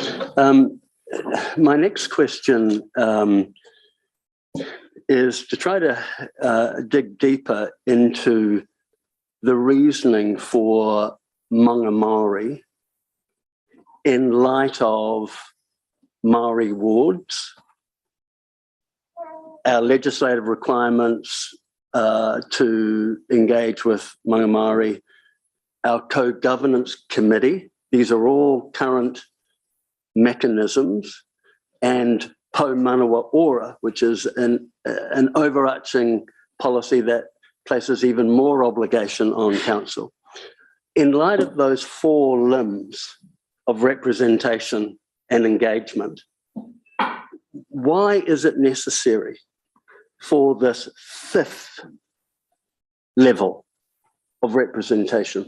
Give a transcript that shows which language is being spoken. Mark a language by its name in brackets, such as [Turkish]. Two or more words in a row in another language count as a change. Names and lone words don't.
[English] My next question is to try to dig deeper into the reasoning for Mangai Maori in light of Maori wards, our legislative requirements to engage with Mangai Maori, our co-governance committee. These are all current mechanisms, and po manawa ora, which is an overarching policy that places even more obligation on council. In light of those four limbs of representation and engagement, why is it necessary for this fifth level of representation?